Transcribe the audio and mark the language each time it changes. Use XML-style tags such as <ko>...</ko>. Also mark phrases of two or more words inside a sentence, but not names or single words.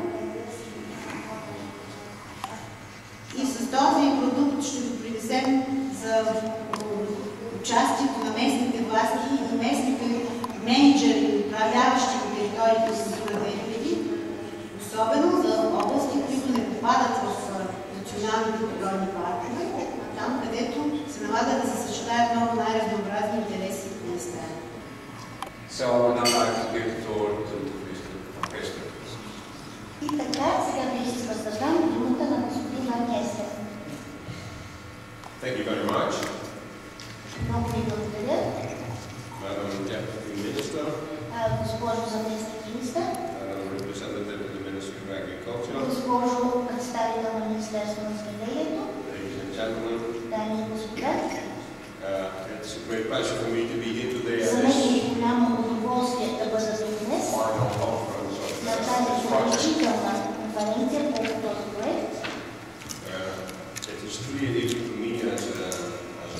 <bg>И с този продукт ще допринесем за участието на местните власти и местните менеджери, управляващи на териториите с Натура 2000, особено за области, които не попадат в националните природни паркове, там където се налага да се съчетаят много най-разнообразни интереси и места.</bg> <en>So, now I have to give the floor to Mr. Orchester.</en> <bg>И така, сега бих искал да дам думата на господин Оркестър.</bg> <en>Thank you very much.</en> <bg>Много ви благодаря.</bg> <en>Madam Deputy Minister.</en> <bg>Госпожо заместник-министър.</bg> <en>Representative of the Ministry of Agriculture.</en> <bg>Госпожо представител на Министерството на земеделието.</bg> <en>Ladies and gentlemen.</en> <bg>Дами и господа.</bg> <en>It's a great pleasure for me to be here today at</en> <bg>За мен</bg> <en>this</en> <bg>е голямо удоволствие да бъда тук днес</bg> <en>final conference of</en> <bg>на тази заключителна конференция по този проект.</bg> <en>It is clearly for me as</en>